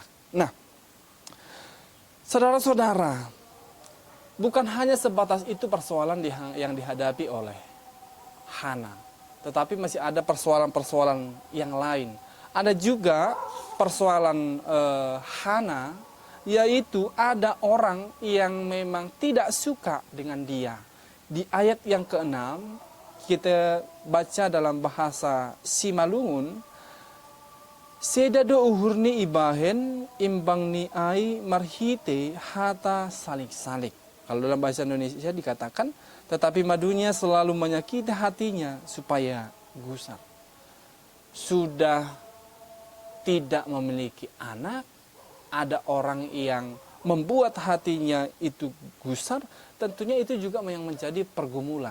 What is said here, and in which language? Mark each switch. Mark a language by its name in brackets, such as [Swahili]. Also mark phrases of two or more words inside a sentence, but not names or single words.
[Indonesian] Nah, saudara-saudara, bukan hanya sebatas itu persoalan yang dihadapi oleh Hana, tetapi masih ada persoalan-persoalan yang lain. Ada juga persoalan Hana, yaitu ada orang yang memang tidak suka dengan dia. Di ayat yang ke-6, kita baca dalam bahasa Simalungun, [Batak Simalungun] Sedado uhurni ibahen imbang ni ai marhite hata salik-salik. [Indonesian] Kalau dalam bahasa Indonesia dikatakan, tetapi madunya selalu menyakiti hatinya supaya gusar. Sudah tidak memiliki anak, ada orang yang membuat hatinya itu gusar, tentunya itu juga yang menjadi pergumulan.